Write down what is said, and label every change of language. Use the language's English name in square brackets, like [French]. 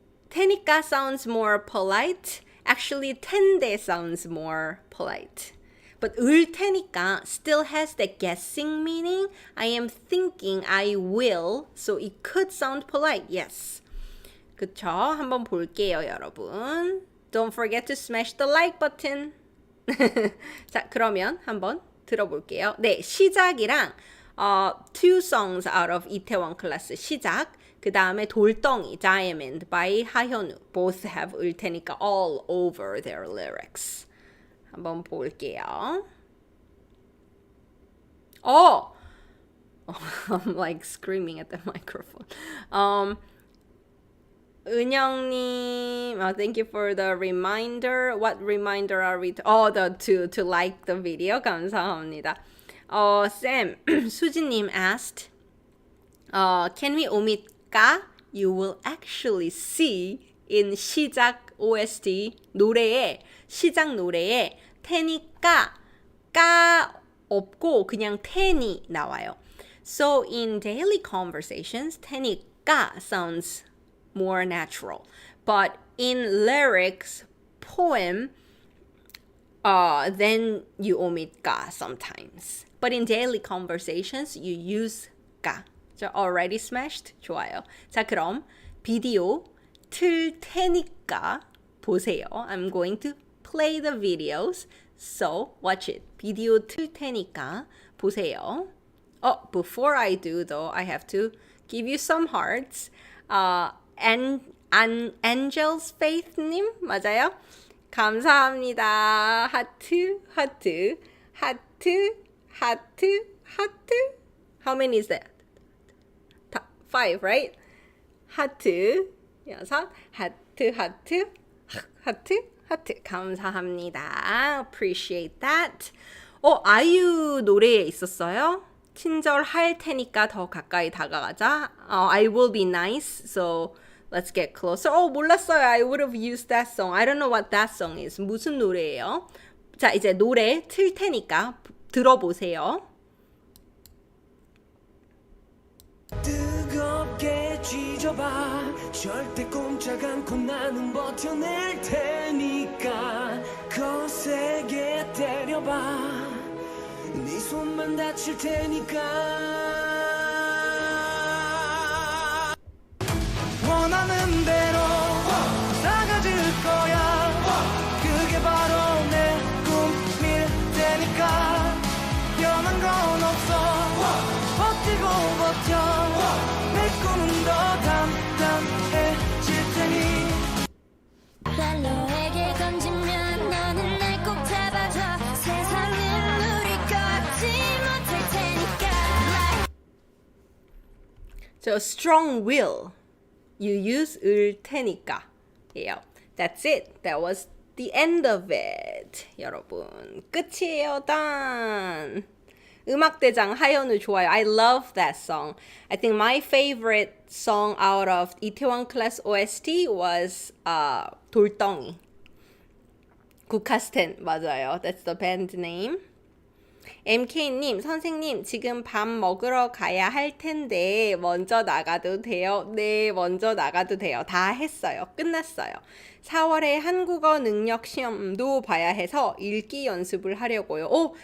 [English] 테니까 sounds more polite. Actually, 텐데 sounds more polite. But 을 테니까 still has that guessing meaning. I am thinking I will. So it could sound polite. [Korean] Yes. 그쵸? 한번 볼게요, 여러분. [English] Don't forget to smash the like button. [Korean] 자, 그러면 한번 들어볼게요. 네, 시작이랑 [English] two songs out of [Korean] 이태원 클래스 시작. 그 다음에 돌덩이 Diamond by 하현우. [English] Both have 을 테니까 all over their lyrics. [Korean] 한번 볼게요. [English] I'm like screaming at the microphone. 은영님, thank you for the reminder. What reminder are we? To like the video. [Korean] 감사합니다. [English] Sam, 수진님 asked, can we omit 가? You will actually see in [Korean] 시작 OST 노래에 시작 노래에 테니까 까 없고 그냥 테니 나와요. [English] So in daily conversations, 테니까 sounds more natural. But in lyrics, poem, then you omit 가 sometimes. But in daily conversations, you use 가. So already smashed? [Korean] 좋아요. 자, 그럼 비디오 틀 테니까 보세요. [English] I'm going to play the videos. So watch it. [Korean] 비디오 틀 테니까 보세요. [English] Oh, before I do though, I have to give you some hearts. [Korean] Angel's Faith님 맞아요? 감사합니다. 하트, 하트, 하트, 하트, 하트. [English] How many is that? 5, right? [Korean] 하트, 6, 하트, 하트, 하트, 하트. 감사합니다. [English] Appreciate that. [Korean] 아이유 노래에 있었어요? 친절할 테니까 더 가까이 다가가자. [English] I will be nice, so let's get closer. [Korean] 몰랐어요. [English] I would have used that song. I don't know what that song is. [Korean] 무슨 노래예요? 자, 이제 노래 틀 테니까 들어보세요. 뜨겁게 쥐져봐 절대 꼼짝 않고 나는 버텨낼 테니까 거세게 때려봐 네 손만 다칠 테니까 원하는 대로 나가질 거야 그게 바로 내 꿈일 테니까 변한 건 없어 버티고 버텨 내 꿈은 더 담담해질 테니 너에게 던지면 너는 날 꼭 잡아줘 세상은 우리 걷지 못할 테니까 [English] So strong will. You use 을 테니까. 예요. That's it. That was the end of it. [Korean] 여러분, 끝이에요. 단. 음악대장 하현우 좋아요. [English] I love that song. I think my favorite song out of 이태원 class OST was 돌덩이. 국카스텐 [Korean] 맞아요. [English] That's the band name. [Korean] MK님, 선생님, 지금 밥 먹으러 가야 할 텐데 먼저 나가도 돼요? 네, 먼저 나가도 돼요. 다 했어요. 끝났어요. 4월에 한국어 능력 시험도 봐야 해서 읽기 연습을 하려고요.